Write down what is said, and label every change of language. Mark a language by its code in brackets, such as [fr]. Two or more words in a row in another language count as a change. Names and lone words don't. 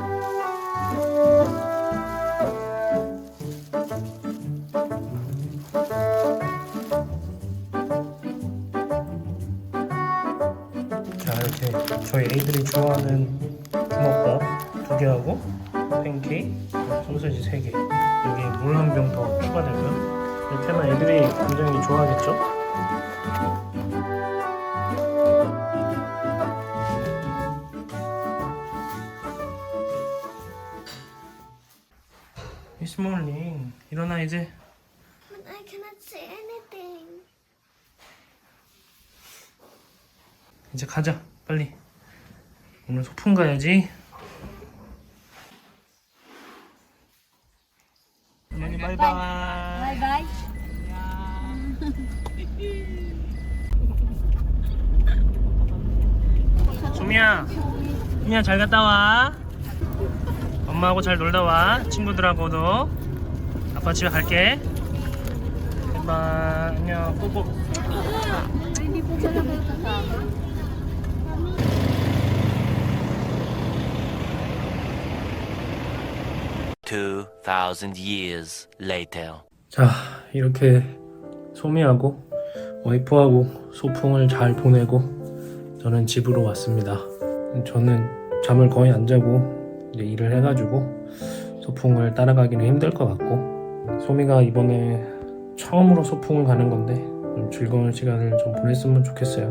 [ko] 자, 이렇게 저희 애들이 좋아하는 주먹밥 2개하고 팬케이크, 소세지 3개, 여기 물 한 병 더 추가되고요. 이렇게 하면 애들이 굉장히 좋아하겠죠? [en] It's morning. [ko] 일어나 이제. [en] But I cannot say anything. [ko] 이제 가자, 빨리. 오늘 소풍 가야지. 바이바이. [en] Bye-bye. [ko] 소미야, 잘 갔다 와. 엄마하고 잘 놀다 와. 친구들하고도. 아빠 집에 갈게. 바이바이. 안녕. 뽀뽀. [tl] Hindi po pala kayo kasama. [en] 2,000 years later. [ko] 자, 이렇게 소미하고 와이프하고 소풍을 잘 보내고 저는 집으로 왔습니다. 저는 잠을 거의 안 자고 이제 일을 해가지고 소풍을 따라가기는 힘들 것 같고 소미가 이번에 처음으로 소풍을 가는 건데 좀 즐거운 시간을 좀 보냈으면 좋겠어요.